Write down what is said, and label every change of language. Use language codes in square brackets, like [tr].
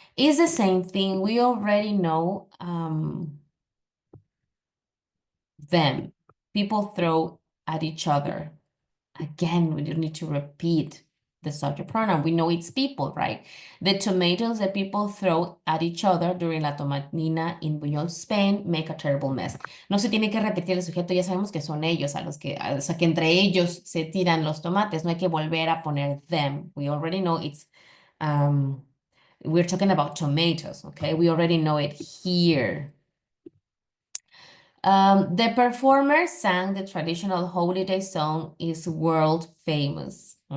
[en] It's the same thing. We already know them. People throw at each other. Again, we don't need to repeat the subject pronoun. We know it's people, right? The tomatoes that people throw at each other during La Tomatina in Buñol, Spain, make a terrible mess. [es] No se tiene que repetir el sujeto, ya sabemos que son ellos, o sea, que entre ellos se tiran los tomates. No hay que volver a poner them. [en] We already know it's, we're talking about tomatoes, okay? We already know it here. The performer sang the traditional holiday song is world famous.